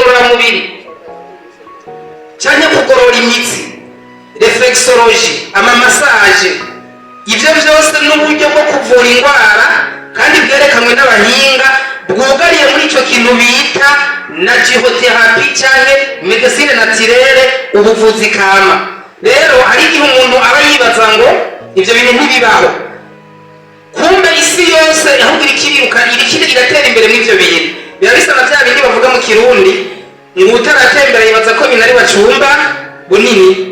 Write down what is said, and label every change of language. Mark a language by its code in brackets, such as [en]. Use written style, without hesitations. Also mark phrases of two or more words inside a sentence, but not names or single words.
[rn] ngororamubiri cyangwa kugorora imitsi, reflexology, amamasaje, ibyo byose n'uburyo bwo kuvura indwara kandi bwerekanwe n'abahinga bwugariye muri icyo kintu bita naturothérapie cyangwa [fr] médecine naturelle, [rn] ubuvuzi kama. Rero hari igihe umuntu aba yibaza ngo ibyo bintu ntibibaho, kumbe isi yose ahubwo irikiri iratera imbere muri ibyo bintu. Biba bisa na bya bindi bavuga mu Kirundi ngo utaratembera yibaza ko bintu ari bacumba bunini.